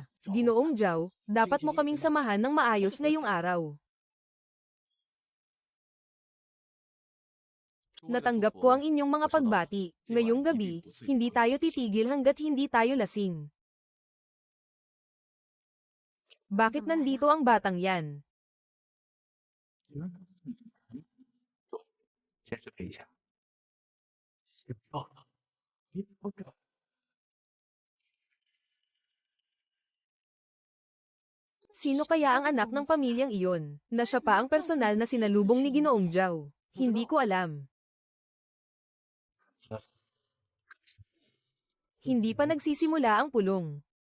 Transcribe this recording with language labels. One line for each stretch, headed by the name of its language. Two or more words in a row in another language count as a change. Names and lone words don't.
Filipino: Ginoong Zhao, dapat mo kaming samahan ng maayos ngayong araw. Natanggap ko ang inyong mga pagbati. Ngayong gabi, hindi tayo titigil hanggat hindi tayo lasing. Bakit nandito ang batang yan?
Chinese: 先准备一下。报道，报道。
Filipino: Sino kaya ang anak ng pamilyang iyon, na siya pa ang personal na sinalubong ni Ginoong Zhao? Hindi ko alam. Hindi pa nagsisimula ang pulong.